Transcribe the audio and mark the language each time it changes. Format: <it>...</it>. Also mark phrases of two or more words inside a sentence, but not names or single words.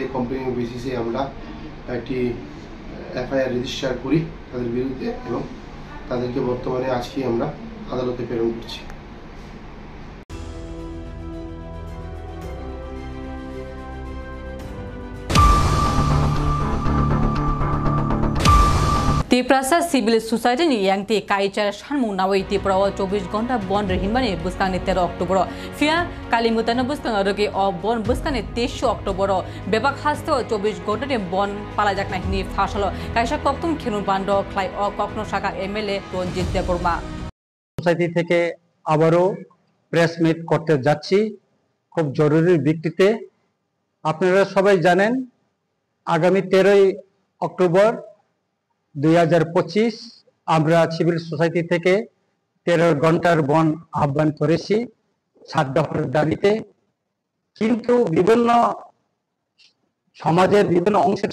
<bn>কমপ্লেনের বেসিসে আমরা একটি এফআইআর রেজিস্টার করি তাদের বিরুদ্ধে এবং তাদেরকে বর্তমানে আজকেই আমরা আদালতে প্রেরণ করছি।</bn> <trp>ত্রিপুরা সিভিল সোসাইটি ni yang ti kaichar shanmu nawai ত্রিপুরা 24 ঘন্টা বন রহিমানি বুসকানি 13 অক্টোবর ফিয়া কালিমুতানা বুসকাং রগে অ বন বুসকানি 23 অক্টোবর বেবাক হাস্তে 24 ঘন্টা নি বন পালাজাক নাহিনি ফাসালো কাইসা কক্তম খেনুন বান্ড খ্লাই অ কক্ন শাখা এমএলএ রঞ্জিত দেববর্মা</trp> <bn>সোসাইটি থেকে আবারও প্রেস মিট করতে যাচ্ছি খুব জরুরি ভিত্তিতে। আপনারা সবাই জানেন আগামী 13 অক্টোবর 2025 আমরা সিভিল সোসাইটি থেকে 13 ঘন্টার বন আহ্বান করেছি 7 দফার দাবিতে, কিন্তু বিভিন্ন সমাজের বিভিন্ন অংশের</bn>